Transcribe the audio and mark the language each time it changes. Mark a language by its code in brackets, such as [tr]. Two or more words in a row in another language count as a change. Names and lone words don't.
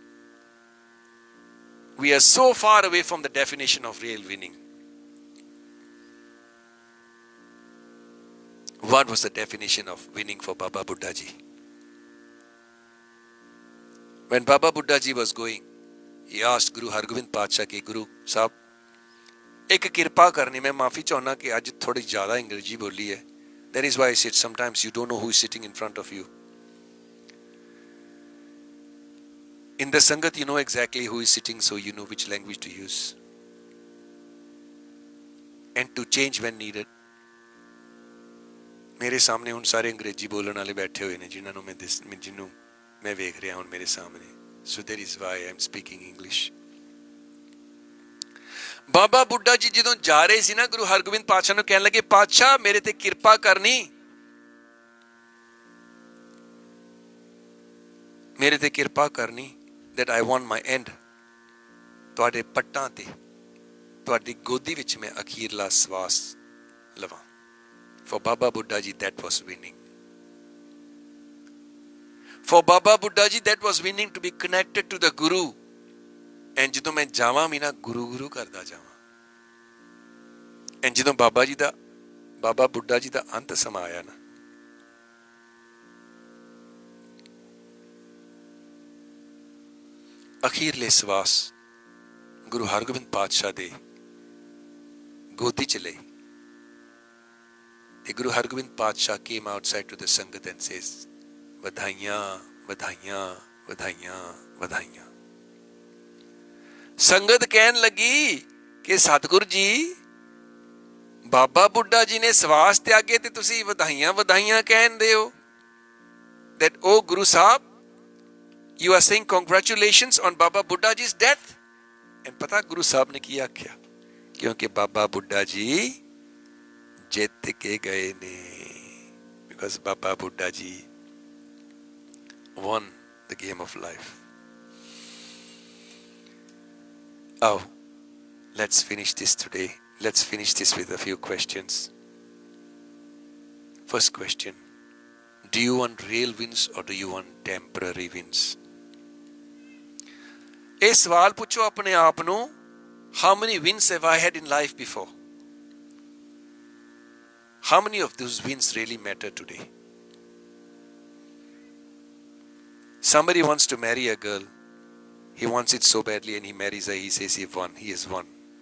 [en] We are so far away from the definition of real winning. What was the definition of winning for Baba Buddha Ji? When Baba Buddha Ji was going, he asked [pa] ਗੁਰੂ ਹਰਗੋਬਿੰਦ ਪਾਚਾ ਕਿ ਗੁਰੂ ਸਾਹਿਬ, ਇੱਕ ਕਿਰਪਾ ਕਰਨੀ, ਮੈਂ ਮਾਫ਼ੀ ਚਾਹਨਾ ਕਿ ਅੱਜ ਥੋੜ੍ਹੀ ਜ਼ਿਆਦਾ ਅੰਗਰੇਜ਼ੀ ਬੋਲੀ ਹੈ. [en] That is why I said sometimes you don't know who is sitting in front of you. In the Sangat, you know exactly who is sitting, so you know which language to use. And to change when needed. [hi] मेरे सामने उन सारे अंग्रेजी बोलने वाले बैठे हुए हैं जिन्होंने मैं देख रहा हूं मेरे सामने. [en] So that is why I am speaking English. [pa] बाबा बुड्ढा जी ਜਦੋਂ ਜਾ ਰਹੇ ਸੀ ਨਾ ਗੁਰੂ ਹਰਗੋਬਿੰਦ ਪਾਤਸ਼ਾਹ ਨੂੰ ਕਹਿਣ ਲੱਗੇ ਪਾਤਸ਼ਾਹ ਮੇਰੇ ਤੇ ਕਿਰਪਾ ਕਰਨੀ ਮੇਰੇ ਤੇ ਕਿਰਪਾ ਕਰਨੀ [en] that I want my end [pa] ਤੁਹਾਡੇ ਪੱਟਾਂ ਤੇ ਤੁਹਾਡੀ ਗੋਦੀ ਵਿੱਚ ਮੈਂ ਅਖੀਰਲਾ ਸਵਾਸ ਲਵਾਂ. [en] For Baba Buddha Ji that was winning. For Baba Buddha Ji that was winning to be connected to the Guru. [pa] And ਜਦੋਂ ਮੈਂ ਜਾਵਾਂ ਵੀ ਨਾ ਗੁਰੂ ਗੁਰੂ ਕਰਦਾ ਜਾਵਾਂ. ਐਂ ਜਦੋਂ ਬਾਬਾ ਬੁੱਢਾ ਜੀ ਦਾ ਅੰਤ ਸਮਾਂ ਆਇਆ ਨਾ, ਅਖੀਰਲੇ ਸਵਾਸ ਗੁਰੂ ਹਰਗੋਬਿੰਦ ਪਾਤਸ਼ਾਹ ਦੇ ਗੋਦੀ ਚ ਲਈ, ਤੇ ਗੁਰੂ ਹਰਗੋਬਿੰਦ ਪਾਤਸ਼ਾਹ [en] came outside to the [pa] ਸੰਗਤ [en] and says, [pa] ਵਧਾਈਆਂ ਵਧਾਈਆਂ ਵਧਾਈਆਂ ਵਧਾਈਆਂ। ਸੰਗਤ ਕਹਿਣ ਲੱਗੀ ਕਿ ਸਤਿਗੁਰੂ ਜੀ, ਬਾਬਾ ਬੁੱਢਾ ਜੀ ਨੇ ਸਵਾਸ ਤਿਆਗੇ ਤੇ ਤੁਸੀਂ ਵਧਾਈਆਂ ਵਧਾਈਆਂ ਕਹਿੰਦੇ ਹੋ। [en] that oh Guru Sahib, you are saying congratulations on Baba Buddha ji's death। [pa] and ਪਤਾ ਗੁਰੂ ਸਾਹਿਬ ਨੇ ਕੀ ਆਖਿਆ? ਕਿਉਂਕਿ ਬਾਬਾ ਬੁੱਢਾ ਜੀ ਜਿੱਤ ਕੇ ਗਏ ਨੇ, [en] because Baba Buddha ji won the game of life. Oh, let's finish this today. Let's finish this with a few questions. First question, do you want real wins or do you want temporary wins? [pa] ਇਹ ਸਵਾਲ ਪੁੱਛੋ ਆਪਣੇ ਆਪ ਨੂੰ, [en] how many wins have I had in life before? How many of those wins really matter today? Somebody wants to marry a girl. He wants it so badly and he marries her. He says he won. He has won.